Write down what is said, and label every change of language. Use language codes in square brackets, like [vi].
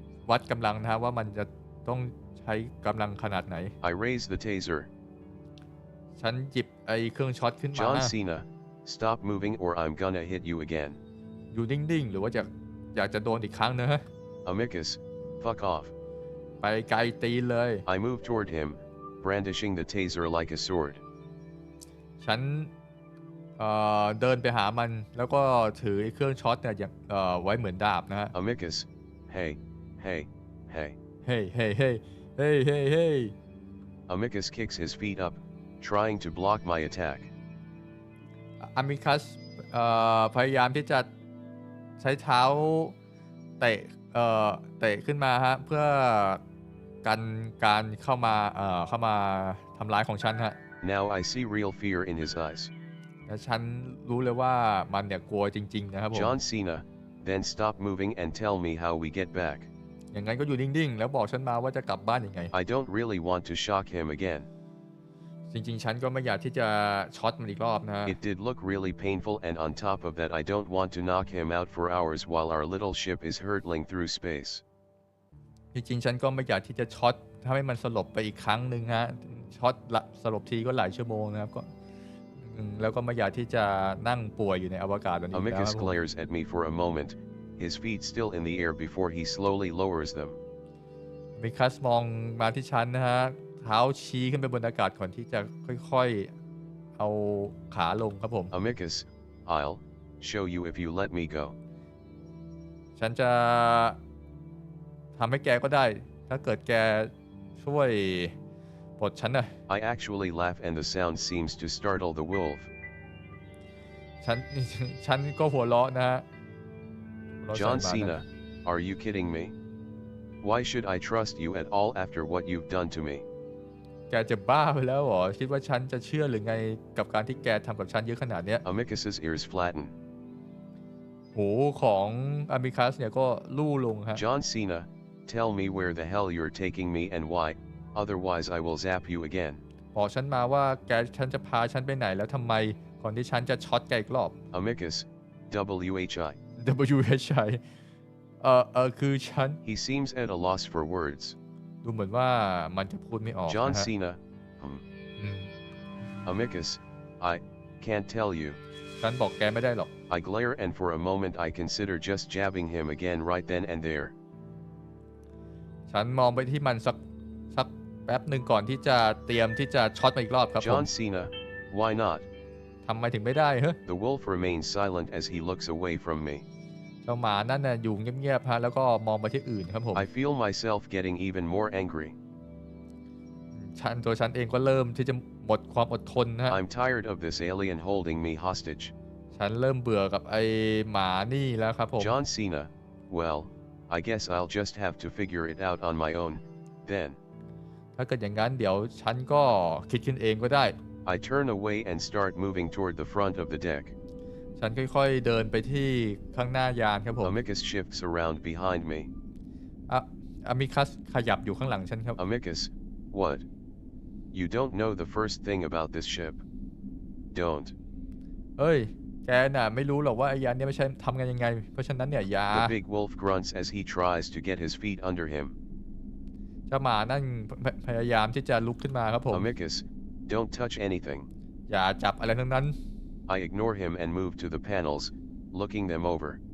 [th] วัดกำลังนะฮะว่ามันจะต้องใช้กำลังขนาดไหน [en] I raise the taser. [th] ฉันหยิบไอ้เครื่องช็อตขึ้นมา [en] John Cena, stop moving or I'm gonna hit you again. [th] อยู่นิ่งๆหรือว่าอยากจะโดนอีกครั้งนะฮะ [en] Amicus, fuck off. [th] ไปไกลตีนเลย [en] I move toward him, brandishing the taser like a sword. [th] ฉันเดินไปหามันแล้วก็ถือไอ้เครื่องช็อตเนี่ยไว้เหมือนดาบนะฮะ [en] Amicus, hey, hey, hey. Hey hey hey hey hey hey Amicus kicks his feet up, trying to block my attack. [th] Amicus พยายามที่จะใช้เท้าเตะเตะขึ้นมาฮะเพื่อกันการเข้ามาทำร้ายของฉันฮะ [en] Now I see real fear in his eyes. [th] และฉันรู้เลยว่ามันเนี่ยกลัวจริงๆนะครับผม [en] John Cena, then stop moving and tell me how we get back. [th] อย่างนั้นก็อยู่นิ่งๆแล้วบอกฉันมาว่าจะกลับบ้านยังไง [en] I don't really want to shock him again. [th] จริงๆฉันก็ไม่อยากที่จะช็อตมันอีกรอบนะฮะ [en] It did look really painful, and on top of that I don't want to knock him out for hours while our little ship is hurtling through space. [th] จริงๆฉันก็ไม่อยากที่จะช็อตทำให้มันสลบไปอีกครั้งหนึ่งฮะช็อตสลบทีก็หลายชั่วโมงนะครับก็แล้วก็ไม่อยากที่จะนั่งป่วยอยู่ในอวกาศแบบนี้แล้ว [en] Amicus glares at me for a moment, his feet still in the air before he slowly lowers them. [th] Amicus มองมาที่ฉันนะฮะเท้าชี้ขึ้นไปบนอากาศก่อนที่จะค่อยๆเอาขาลงครับผม [en] Amicus, I'll show you if you let me go. [th] ฉันจะทำให้แกก็ได้ถ้าเกิดแกช่วยปลดฉันนะ [en] I actually laugh and the sound seems to startle the wolf. [th] ฉันก็หัวเราะนะฮะ [en] John Cena, are you kidding me? Why should I trust you at all after what you've done to me? [th] แกจะบ้าไปแล้วเหรอคิดว่าฉันจะเชื่อหรือไงกับการที่แกทำกับฉันเยอะขนาดเนี้ย [en] Amicus's ears flatten. [th] หูของ Amicus เนี่ยก็ลู่ลงฮะ [en] John Cena, tell me where the hell you're taking me and why, otherwise I will zap you again. [th] บอกฉันมาว่าฉันจะพาฉันไปไหนแล้วทำไมก่อนที่ฉันจะช็อตแกอีกรอบ [en] Amicus, WHI. [th] WHI คือฉัน [en] He seems at a loss for words. [th] ดูเหมือนว่ามันจะพูดไม่ออก [en] John [th] นะฮะ [en] Cena, Amicus, I can't tell you. [th] ฉันบอกแกไม่ได้หรอก [en] I glare and for a moment I consider just jabbing him again right then and there. [th] ฉันมองไปที่มันสักแป๊บหนึ่งก่อนที่จะเตรียมที่จะช็อตมาอีกรอบครับผม [en] John Cena, why not? [th] ทำไมถึงไม่ได้เฮ้ย [en] The wolf remains silent as he looks away from me. [th] เจ้าหมานั่นน่ะอยู่เงียบๆฮะแล้วก็มองไปที่อื่นครับผม [en] I feel myself getting even more angry. [th] ตัวฉันเองก็เริ่มที่จะหมดความอดทนนะฮะ [en] I'm tired of this alien holding me hostage. [th] ฉันเริ่มเบื่อกับไอ้หมานี่แล้วครับผม [en] John Cena, well, I guess I'll just have to figure it out on my own, then. [th] ถ้าเกิดอย่างนั้นเดี๋ยวฉันก็คิดขึ้นเองก็ได้ [en] I turn away and start moving toward the front of the deck. [th] ฉันค่อยๆเดินไปที่ข้างหน้ายานครับผม [en] Amicus shifts around behind me. [th] Amicus ขยับอยู่ข้างหลังฉันครับ [en] Amicus, what? You don't know the first thing about this ship. Don't. [th] เอ้ยแกน่ะไม่รู้หรอกว่าไอ้ยานเนี่ยไม่ใช่ทำงานยังไงเพราะฉะนั้นเนี่ยอย่า [en] The big wolf grunts as he tries to get his feet under him. [th] เจ้าหมานั่นพยายามที่จะลุกขึ้นมาครับผม [en] Amicus, don't touch anything. [th] อย่าจับอะไรทั้งนั้น [en] I ignore him and move to the panels, looking them over.